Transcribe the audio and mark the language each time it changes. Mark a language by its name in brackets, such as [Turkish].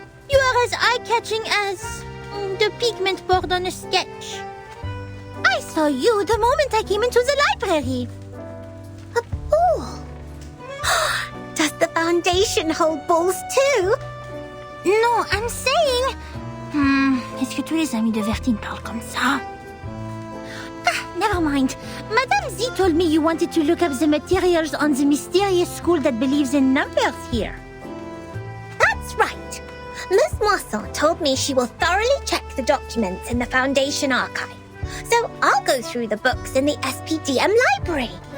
[English] You are as eye-catching as the pigment board on a sketch. I saw you the moment I came into the library. A ball? Does the foundation hold balls too? No, I'm saying... [French] Est-ce que tous les amis de Vertine parlent comme ça? [English] Never mind. Madame Z told me you wanted to look up the materials on the mysterious school that believes in numbers here. That's right. Miss Moisson told me she will thoroughly check the documents in the Foundation archive. So I'll go through the books in the SPDM library.